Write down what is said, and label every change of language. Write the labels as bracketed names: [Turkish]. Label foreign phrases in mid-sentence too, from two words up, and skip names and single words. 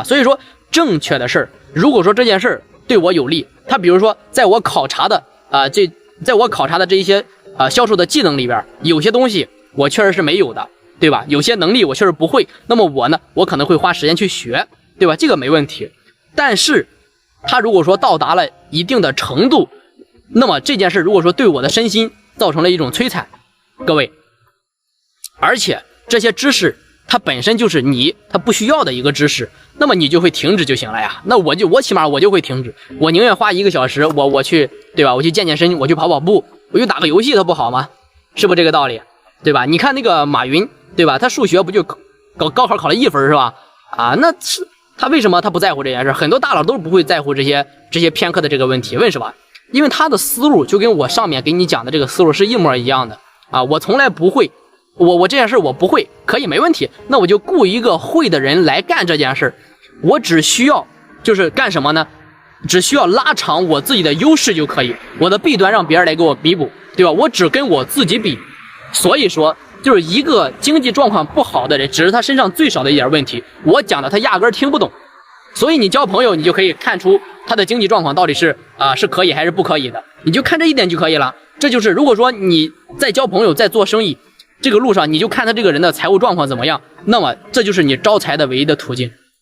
[Chinese] 所以說正確的事，如果說這件事對我有利，他比如說在我考察的這一些銷售的技能裡邊，有些東西我確實是沒有的，對吧？有些能力我確實不會，那麼我可能會花時間去學，對吧？這個沒問題。但是他如果說到達了一定的程度，那麼這件事如果說对我的身心造成了一種摧殘，各位，而且這些知識它本身就是它不需要的一個知識，那麼你就会停止就行了呀。那我起碼我就会停止，我寧願花1個小時，我去，對吧？我去健健身，我去跑跑步，我去打個遊戲，它不好嗎？是不是這個道理？對吧？你看那個馬雲，對吧？他數學不就高考考了1分是吧？那他為什麼他不在乎這件事？很多大佬都不會在乎這些偏科的這個問題，為什麼？因為他的思路就跟我上面給你講的這個思路是一模一樣的我從來不會，我這件事我不會，可以沒問題，那我就雇一個會的人來幹這件事，我只需要就是幹什麼呢？只需要拉長我自己的優勢就可以，我的弊端讓別人來給我彌補，對吧？我只跟我自己比，所以說就是一個經濟狀況不好的人，只是他身上最少的一點問題，我講的他壓根聽不懂。所以你交朋友，你就可以看出他的經濟狀況到底是是可以還是不可以的，你就看這一點就可以了。這就是如果說你在交朋友，在做生意這個路上，你就看他這個人的財務狀況怎麼樣，那麼這就是你招財的唯一的途徑。